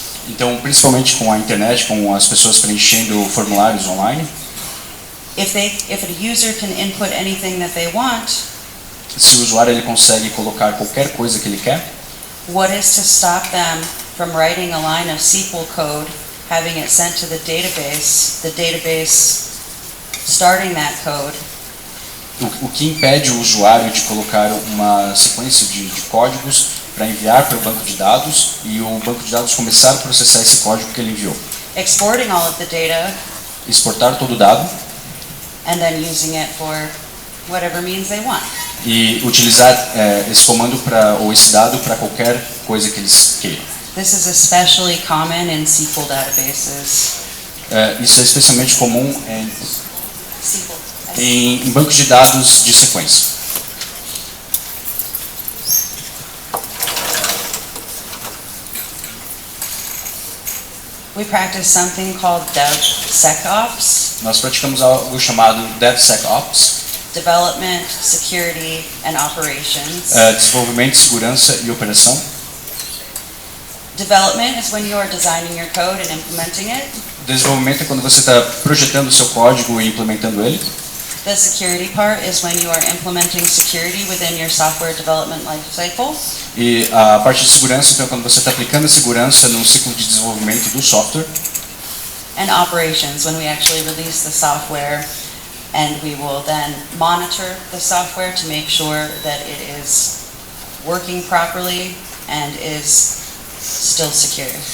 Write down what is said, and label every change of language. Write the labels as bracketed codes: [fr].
[pt] então principalmente com a internet, com as pessoas preenchendo formulários online, [en] if a user can input anything that they want, [pt] se o usuário ele consegue colocar qualquer coisa que ele quer, [en] what is to stop them from writing a line of SQL code, having it sent to the database starting that code, [pt] o que impede o usuário de colocar uma sequência de códigos para enviar para o banco de dados e o banco de dados começar a processar esse código que ele enviou, [en] exporting all of the data, [pt] exportar todo o dado [en] and then using it for whatever means they want. [pt] e utilizar esse comando ou esse dado para qualquer coisa que eles queiram. [en] This is especially common in SQL databases. [pt] Isso é especialmente comum [en] SQL. [pt] em bancos de dados de sequência. [en] We practice something called DevSecOps, [pt] Nós praticamos algo chamado DevSecOps, [en] Development, Security, and Operations. [pt] desenvolvimento, segurança e operação. [en] Development is when you are designing your code and implementing it. [pt] Desenvolvimento é quando você está projetando o seu código e implementando ele. [en] The security part is when you are implementing security within your software development lifecycle. [pt] E a parte de segurança, então, é quando você está aplicando a segurança no ciclo de desenvolvimento do software. [en] And operations, when we actually release the software and we will then monitor the software to make sure that it is working properly and is still secure.